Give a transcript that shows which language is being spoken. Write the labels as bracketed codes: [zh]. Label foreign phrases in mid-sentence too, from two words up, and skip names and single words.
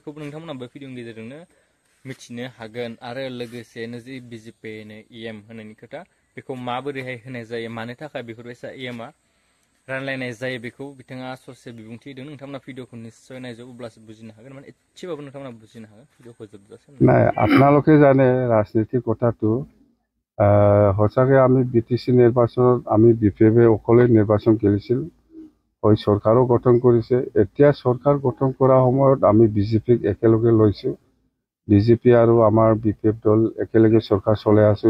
[brx] बेखौबो नोंथांमोनाबो भिडिअनि गेजेरजोंनो मिथिनो हागोन। आरो लोगोसेनो जि बिजेपिनो इएम होनायनि खोथा बेखौ माबोरैहाय होनाय जायो, मानो थाखाय बेफोरबायसा इएमआ रानलायनाय जायो, बेखौ बिथाङा ससे बिबुंथि होदों। नोंथांमोना भिडिअखौ निश्चय नायजो, अब्लासो बुजिनो हागोन, माने एसेबाबो नोंथांमोना बुजिनो हागोन भिडिअखौ जोबजासिम। [as] নাই, আপোনালোকে জানে ৰাজনীতিৰ কথাটো সঁচাকৈ আমি বিটিচি নিৰ্বাচনত আমি বিপিএফে অকলে নিৰ্বাচন খেলিছিল, হয় চৰকাৰো গঠন কৰিছে। এতিয়া চৰকাৰ গঠন কৰাৰ সময়ত আমি বিজেপিক একেলগে লৈছোঁ, বিজেপি আৰু আমাৰ বিপিএফ দল একেলগে চৰকাৰ চলাই আছোঁ।